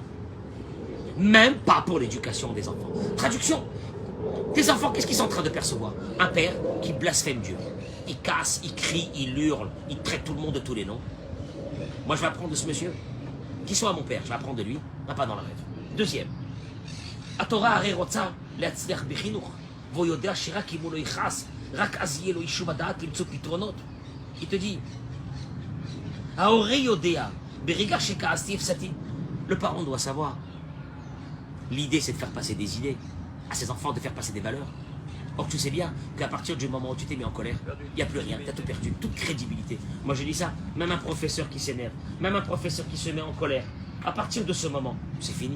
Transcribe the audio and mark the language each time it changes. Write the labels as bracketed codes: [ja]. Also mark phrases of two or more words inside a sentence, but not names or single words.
[fr] Même pas pour l'éducation des enfants. Traduction. Tes enfants, qu'est-ce qu'ils sont en train de percevoir? Un père qui blasphème Dieu. Il casse, il crie, il hurle, il traite tout le monde de tous les noms. Moi je vais apprendre de ce monsieur. Qui soit mon père, je vais apprendre de lui, pas dans le rêve. Deuxième. [he] La Torah הרי רוצה להצליח בחינוך, והוא יודע שרק אם הוא לא יכעס, רק אז יהיה לו יישוב הדעת למצוא פתרונות. [fr] Il te dit, [he] ההורה יודע, ברגע שכעסתי הפסדתי. [fr] Le parent doit savoir. L'idée c'est de faire passer des idées à ses enfants, de faire passer des valeurs. Or tu sais bien qu'à partir du moment où tu t'es mis en colère, il n'y a plus rien, tu as tout perdu, toute crédibilité. Moi je dis ça, même un professeur qui s'énerve, même un professeur qui se met en colère, à partir de ce moment, c'est fini.